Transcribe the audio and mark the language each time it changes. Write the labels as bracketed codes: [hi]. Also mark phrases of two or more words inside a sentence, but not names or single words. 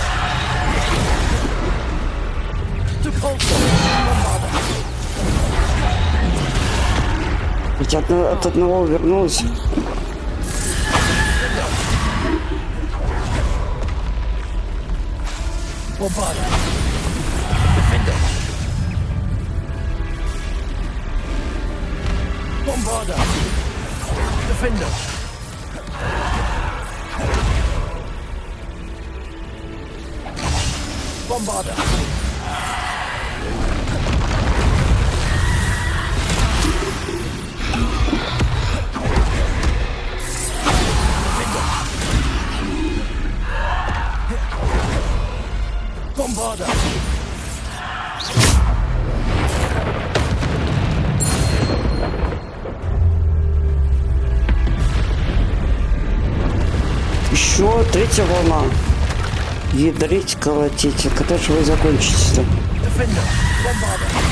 [la] Depulso. Bombarda. [ru] Ведь от одного вернулась. [la] Bombarda. Defender. Bombarda. Defender. Bombarda. Bombarda. [ru] Еще третья волна. Ядрить, колотить. А когда же вы закончите-то? [la] Defender. Bombarda.